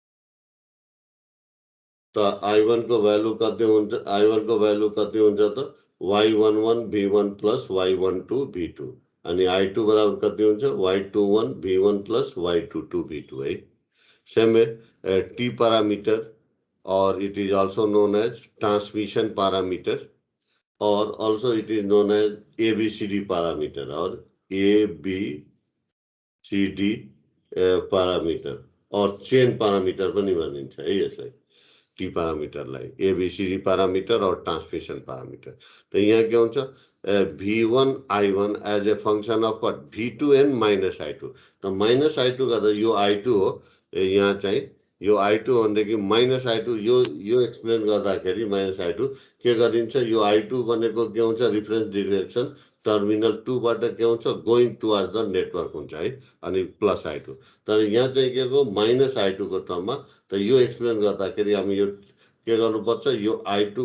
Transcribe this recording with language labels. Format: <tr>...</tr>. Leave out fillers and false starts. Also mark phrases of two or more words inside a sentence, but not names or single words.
<ne>त I1 को भ्यालु कति हुन्छ त y11 v1 प्लस y12 v2 अनि i2 बराबर कति हुन्छ y21 v1 प्लस y22 v2 है सेम</ne> <en>t parameter or it is also known as transmission parameter or also it is known as ABCD parameter or ABCD parameter or chain parameter</en> <ne>पनि भनिन्छ है यसलाई टी पारामिटरलाई</ne> <en>ABCD parameter</en> <ne>और ट्रांसमिशन पारामिटर तो यहाँ के हुन्छ v1 i1</ne> <en>as a function of what</en> <ne>v2 एन माइनस i2 तो माइनस i2 गर्दा यो i2 हो यहाँ चाहिँ यो i2 भनेदेखि माइनस i2 यो एक्सप्लेन गर्दाखेरि माइनस i2 के गरिन्छ यो i2 भनेको के हुन्छ</ne> <en>reference direction</en> <ne>टर्मिनल 2 बाट के हुन्छ</ne> <en>going towards the network</en> <ne>हुन्छ है अनि प्लस i2 तर यहाँ चाहिँ के को माइनस i2 को टर्ममा त यो एक्सप्लेन गर्दाखेरि हामी यो के गर्नुपर्छ यो i2</ne>